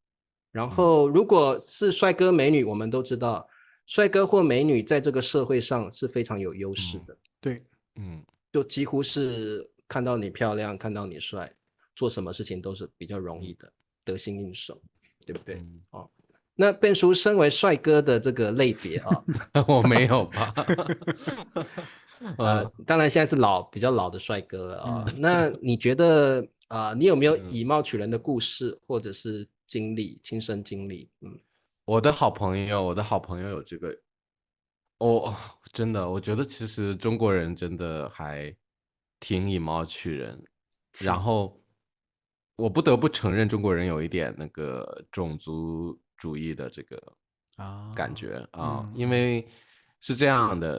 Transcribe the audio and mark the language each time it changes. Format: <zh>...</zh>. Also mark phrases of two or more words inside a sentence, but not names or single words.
<zh>然後如果是帥哥美女，我們都知道，帥哥或美女在這個社會上是非常有優勢的。對，就幾乎是看到你漂亮，看到你帥，做什麼事情都是比較容易的，得心應手，對不對？那 Ben 叔身為帥哥的這個類別啊，我沒有吧？當然現在是比較老的帥哥了啊。那你覺得你有沒有以貌取人的故事，或者是親身經歷？我的好朋友有這個，真的，我覺得其實中國人真的還挺以貌取人，然後我不得不承認中國人有一點那個種族主義的這個感覺因為是這樣的。</zh>